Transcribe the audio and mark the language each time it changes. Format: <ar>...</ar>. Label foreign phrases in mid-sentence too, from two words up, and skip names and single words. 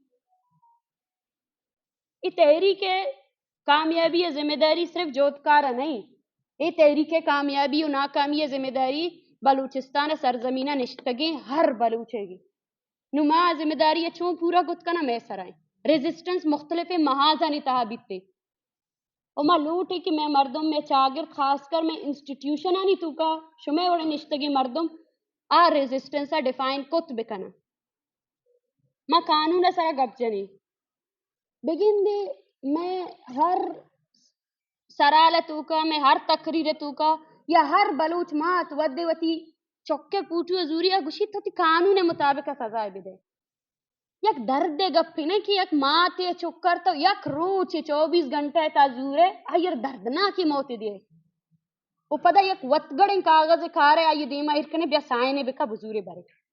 <brh>ای تحریک کامیابی ذمہ داری صرف جوتکارا نہیں ای تحریک کامیابی و ناکامی ذمہ داری بلوچستان سرزمینہ نشتگیں ہر بلوچے گی نو ماں ذمہ داری چون پورا گت کنا میں سرائیں ریزسٹنس مختلف محاذانی تہا بیتے اور ماں لوٹے کہ میں مردم میں چاگرد خاص کر میں انسٹیٹیوشن آنی تو کا شمع وڑے نشتگی مردم ریزسٹنس ڈیفائن کت بکنا ماں قانون سرا گپ جنی بگن دے میں ہر سرال تو کا میں ہر تقریر تو کا یا ہر بلوچ مات ودے وتی چوکے پوٹو زوریا گشی تو تی قانون مطابق سزا بدے یک درد گپی نہیں کہ یک ماتے چکر تو یک روچ 24 گھنٹے تا زورے آئیر دردناکی موت دیئے وہ پدا یک وطگڑیں کاغذ کھارے آئی دیما ارکنے بیا سائنے بکا بزورے بارے</brh>